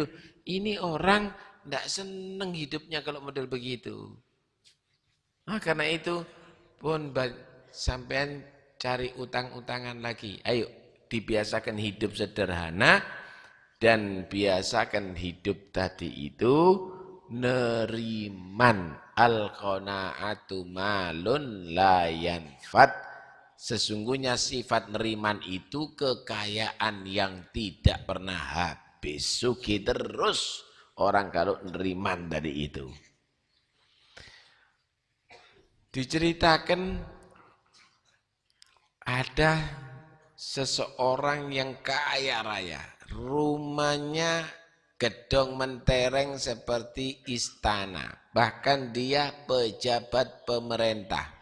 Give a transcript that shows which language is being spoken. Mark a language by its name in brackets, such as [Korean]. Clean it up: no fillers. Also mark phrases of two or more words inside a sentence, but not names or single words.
[Indonesian] Ini orang tidak senang hidupnya kalau model begitu. Nah, karena itu pun sampean cari utang-utangan lagi. Ayo dibiasakan hidup sederhana dan biasakan hidup tadi itu neriman. [Arabic] القناعة مال لا ينفد. [Indonesian] Sesungguhnya sifat neriman itu kekayaan yang tidak pernah habis. Sugih terus orang kalau neriman dari itu. Diceritakan ada seseorang yang kaya raya, rumahnya gedong mentereng seperti istana, bahkan dia pejabat pemerintah.